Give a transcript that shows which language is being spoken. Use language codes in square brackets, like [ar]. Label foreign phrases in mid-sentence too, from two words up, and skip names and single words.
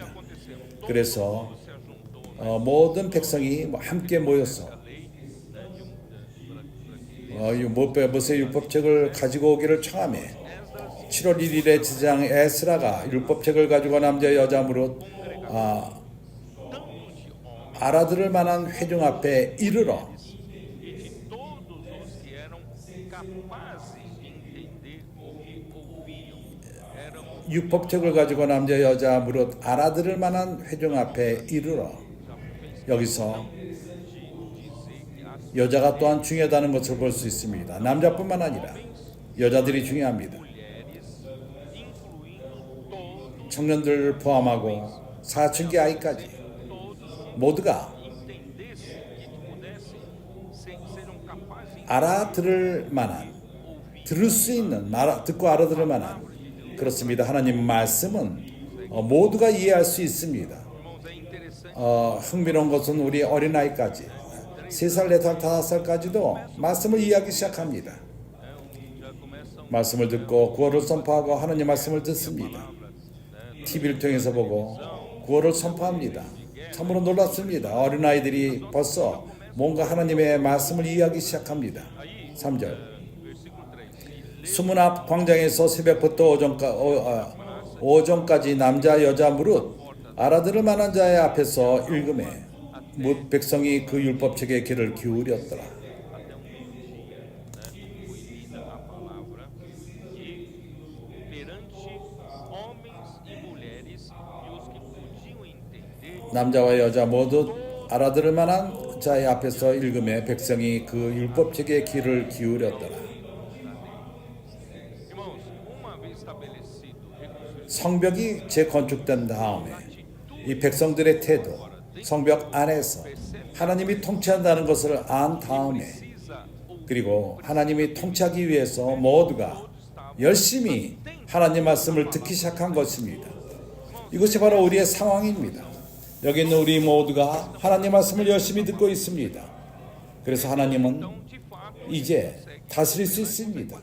[ko] 그래서 모든 백성이 함께 모여서 모세 율법책을 가지고 오기를 청하며 7월 1일에 지장 에스라가 율법책을 가지고 남자 여자 무릇 알아들을 만한 회중 앞에 이르러 [pt] e de todos os que eram capazes de entender o que ouviam, eram [ko] 율법책을 가지고 남자 여자 무릇 알아들을 만한 회중 앞에 이르러 여기서 여자가 또한 중요하다는 것을 볼 수 있습니다. 남자뿐만 아니라 여자들이 중요합니다. 청년들을 포함하고 사춘기 아이까지 모두가 [pt] entendessem, que pudessem serão capazes de [ko] 알아들을 만한 들을 수 있는 듣고 알아들을 만한 그렇습니다. 하나님 말씀은 모두가 이해할 수 있습니다. [pt] irmãos, é interessante. [ko] 흥미로운 것은 우리 어린아이까지 3살, 4살, 5살까지도 말씀을 이해하기 시작합니다. [pt] Já começam [ko] 말씀을 듣고 구원을 선포하고 하나님 말씀을 듣습니다. TV를 통해서 보고 구원을 선포합니다. 참으로 놀랍습니다. 어린아이들이 벌써 뭔가 하나님의 말씀을 이해하기 시작합니다. 3절 [pt] versículo 3. [ko] 수문 앞 광장에서 새벽부터 오전까지 남자 여자 무릇 알아들을 만한 자의 앞에서 읽음에 뭇 백성이 그 율법책의 귀를 기울였더라. [pt] Até dia, foi lida a palavra e perante homens e mulheres e os que podiam entender [ko] 남자와 여자 모두 알아들을 만한 자의 앞에서 읽음에 백성이 그 율법책의 귀를 기울였더라. [pt] irmãos, uma vez estabelecido reconstruído [ko] 성벽이 재건축된 다음에 이 백성들의 태도, 성벽 안에서 하나님이 통치한다는 것을 안 다음에 [pt] precisa ouvir [ko] 그리고 하나님이 통치하기 위해서 모두가 열심히 하나님 말씀을 듣기 시작한 것입니다. 이것이 바로 우리의 상황입니다. 여기 있는 우리 모두가 하나님 말씀을 열심히 듣고 있습니다. 그래서 하나님은 이제 다스릴 수 있습니다.